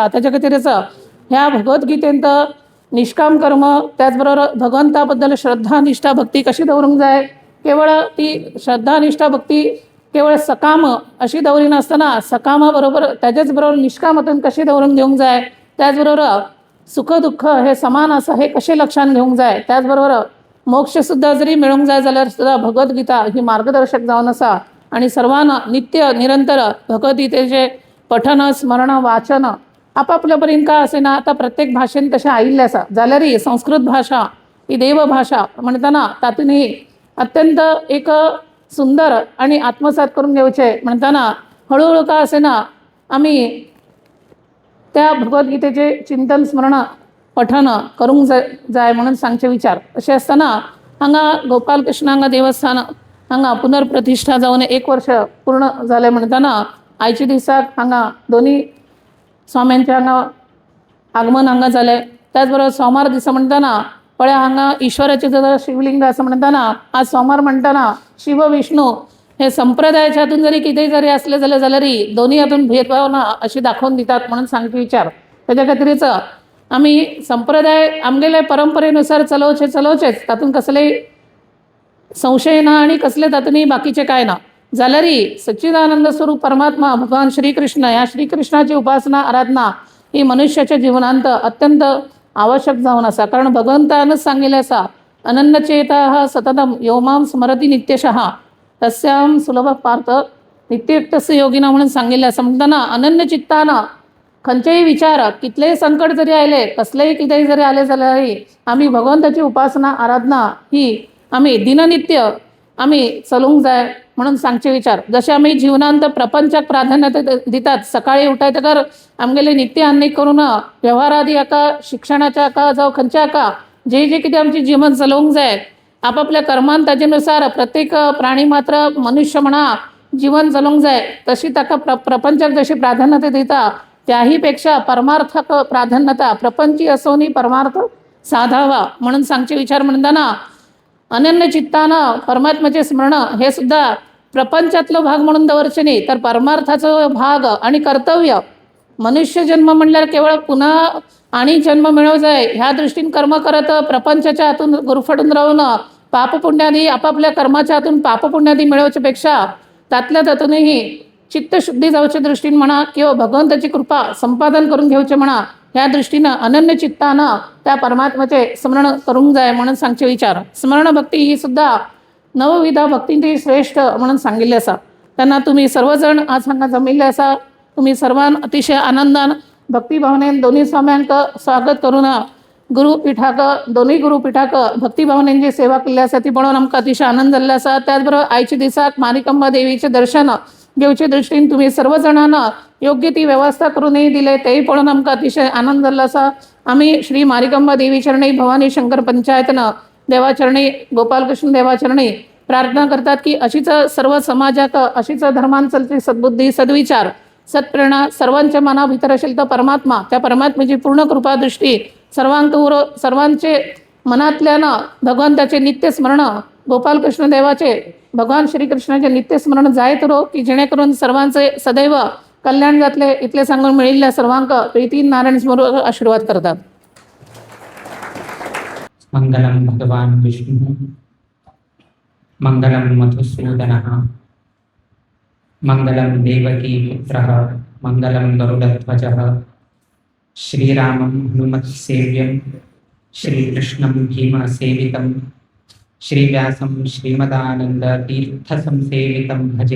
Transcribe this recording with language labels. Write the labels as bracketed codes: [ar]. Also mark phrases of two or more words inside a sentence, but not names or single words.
[kok] त्याच्या खातीरच ह्या भगवद्गीतेंत निष्काम कर्म त्याचबरोबर भगवंताबद्दल श्रद्धा निष्ठा भक्ती कशी दवरूंक जाय. केवळ ती श्रद्धा निष्ठा भक्ती केवळ सकाम अशी दवरी नसताना सकामाबरोबर त्याच्याच बरोबर निष्कामातून कशी दवरून घेऊंक जाय. त्याचबरोबर सुख दुःख हे समान असं हे कसे लक्षात घेऊंक जाय. त्याचबरोबर मोक्षसुद्धा जरी मिळूंक जाय जाल्यार सुद्धा भगवद्गीता ही मार्गदर्शक जावन आसा. आणि सर्वांना नित्य निरंतर भगवद्गीतेचे पठन स्मरण वाचन आपापल्या परीन का असेना आता प्रत्येक भाषेन तशें आयिल्लें आसा. जाल्यारय संस्कृत भाषा ही देवभाषा म्हणताना तातूंतय अत्यंत एक सुंदर आणि आत्मसात करून घेवचे म्हणताना हळूहळू का असेना आम्ही त्या भगवद्गीतेचे चिंतन स्मरण पठन करूंक जाय म्हणून सांगचे विचार. अशें आसतना हांगा गोपालकृष्ण हांगा देवस्थान हांगा पुनर्प्रतिष्ठा जावन 1 वर्ष पूर्ण जालें म्हणताना आयच्या दिसाक हांगा दोन्ही स्वाम्यांचें हांगा आगमन हांगा जालें. त्याचबरोबर सोमार दिसा म्हणटाना पळय हांगा ईश्वराचें जर शिवलिंग आसा म्हणटाना आज सोमार म्हणटाना शिव विष्णू हे संप्रदायाच्या हातून जरी कितेंय जरी असलें जाल्यारय दोन्ही हातून भेदभाव ना अशी दाखोवन दितात म्हणून सांगचे विचार. त्याच्या खातीरच आमी संप्रदाय आमगेले परंपरेनुसार चलोवचेच तातूंत कसलेय संशय ना आणि कसले तातूंत बाकीचे काय ना. जाल्यारय सच्चिदानंद स्वरूप परमात्मा भगवान श्रीकृष्ण ह्या श्रीकृष्णाची उपासना आराधना ही मनुष्याच्या जीवनांत अत्यंत आवश्यक जावन आसा. कारण भगवंतानच सांगिल्लें आसा [sa] अनन्यचेताः सततम यो मां स्मरति नित्यशः तस्यां सुलभ पार्थ नित्ययुक्तस्य योगिना [kok] म्हणून सांगिल्लें आसा. म्हणटना अनन्य चित्तानं खंयचेय विचार कितलेय संकट जरी आयले कसलेय कितेंय जरी आले जाल्यारय आमी भगवंताची उपासना आराधना ही आमी दिननित्य आमी चलूंक जाय म्हणून सांगचे विचार. जसे आमी जीवनांत प्रपंचाक प्राधान्य दितात. सकाळी उठयतकर आमगेले नित्य अन्य करून व्यवहारादी हाका शिक्षणाच्या हाका जावं खंयच्या हाका जे कितें आमचें जीवन चलोवंक जाय आपापल्या कर्मान ताजेनुसार प्रत्येक प्राणी मात्र मनुष्य म्हणा जीवन चलोवंक जाय तशी ताका प्रपंचाक जशी प्राधान्यता दिता त्याही पेक्षा परमार्थाक प्राधान्यता प्रपंची असोनी परमार्थ साधावा म्हणून सांगचे विचार म्हणताना अनन्य चित्तानं परमात्म्याचे स्मरण हे सुद्धा प्रपंचातलो भाग म्हणून दवरचे नाही तर परमार्थाचो भाग आणि कर्तव्य. मनुष्य जन्म म्हणल्यार केवळ पुन्हा आणि जन्म मिळव जाय ह्या दृष्टीन कर्म करत प्रपंचाच्या हातून गुरफटून राहून पापपुण्यादी आपापल्या कर्माच्या हातून पापपुण्यादी मिळवच्या पेक्षा तातल्या तातूनही चित्तशुद्धी जावच्या दृष्टीन म्हणा किंवा भगवंताची कृपा संपादन करून घेवचे म्हणा ह्या दृष्टीनं अनन्य चित्तानं त्या परमात्म्याचे स्मरण करूंक जाय म्हणून सांगचे विचार. स्मरण भक्ती ही सुद्धा नवविधा भक्तींची श्रेष्ठ म्हणून सांगिल्लें आसा. तेन्ना तुम्ही सर्वजण आज हांगा जमिल्ले आसा. तुम्ही सर्वान अतिशय आनंदान भक्तिभावनेन दोन्ही स्वाम्यांक स्वागत करून गुरुपिठाक दोन्ही गुरुपिठाक भक्तिभावनेची सेवा केल्ली आसा ती पळोवन आमकां अतिशय आनंद जाल्लो आसा. त्याचबरोबर आयच्या दिसाक मारिकांबा देवीचे दर्शन घेवचे दृष्टीन तुम्ही सर्वजणांना योग्य ती व्यवस्था करूनही दिले तेही पळोवन आमकां अतिशय आनंद जाल्लो आसा. आमी श्री मारिकांबा देवी चरणी भवानी शंकर पंचायतनं देवाचरणी गोपालकृष्ण देवाचरणी प्रार्थना करतात की अशीच सर्व समाजाक अशीच धर्मान चलची सद्बुद्धी सद्विचार सत्प्रेरणा सर्वांच्या मना भितर असेल तर परमात्मा त्या परमात्म्याची पूर्ण कृपा दृष्टी सर्वांचे मनातल्यानं भगवंताचे नित्य स्मरण गोपालकृष्ण देवाचे भगवान श्रीकृष्णाचे नित्य स्मरण जायत रो की जेणेकरून सर्वांचे सदैव कल्याण जातले इतले सांगून मिळिल्ल्या सर्वांक प्रीतीन नारायण समोर आशीर्वाद करतात. [sa] मंगलम भगवान विष्णु मंगलम मधुसूदनः मंगलम देवकी पुत्रः मंगलम गरुडध्वजः श्रीरामं हनुमत्सेव्यं श्रीकृष्णं भीमसेवितं श्रीव्यासं श्रीमदानन्दतीर्थसंसेवितं भजे.